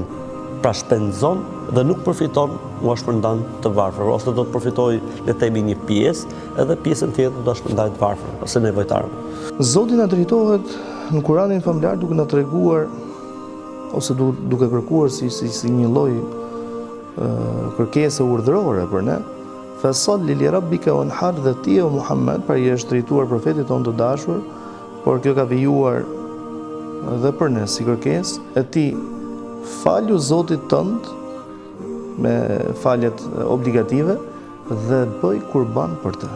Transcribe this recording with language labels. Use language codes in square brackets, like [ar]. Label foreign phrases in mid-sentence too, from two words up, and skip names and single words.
[sq] Pra shpenzon dhe nuk përfiton u shpërndan të varfër, ose do të përfitojë le të themi një pjesë, edhe pjesën tjetër do ta shpërndajë të varfër ose nevojtarëve. Zoti na drejtohet në Kuranin famlar duke na treguar ose duke kërkuar si një lloj kërkese urdhërore për ne. [ar] فصل لربك وانحر, [sq] dhe ti o Muhammed, pra i është drejtuar profetit tonë të dashur, por kjo ka vijuar dhe për ne si kërkesë, e ti falju Zotit tënd me faljet obligative dhe bëj kurban për të.